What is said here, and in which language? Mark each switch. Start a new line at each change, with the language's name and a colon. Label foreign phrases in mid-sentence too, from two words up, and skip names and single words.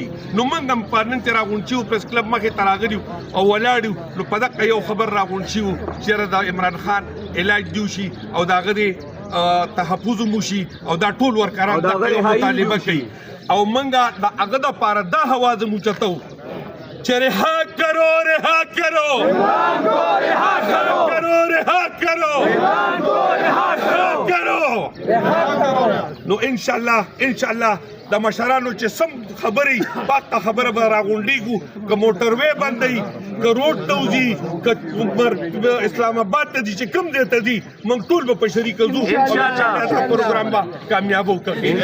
Pashto: نو موږ هم په نن چې راغونډ شوو پریس کلب مخې ته راغلي او ولاړ یو، نو په دغه یو خبر راغونډ شوو چې د عمران خان علاج دی وشي او د هغه د تحفظ هم وشي او دا ټول ورکران دغه یو مطالبه کوي. او موږ د هغه دپاره دا هواز هم اوچتو چې
Urdu: رہا کرو رہا کرو رہا کرو رہا کرو
Pashto: نو
Arabic: ان شاء الله
Pashto: د مشرانو چې سم خبري پاکه خبره به راغونډيږو که موټروي باندې که روډ ته وځي که اسلام آباد ته دي چې کوم دی ته دي موږ ټول به په شریکه ځو
Arabic: ان شاء الله
Pashto: دا پروګرام به کامیاب وکړي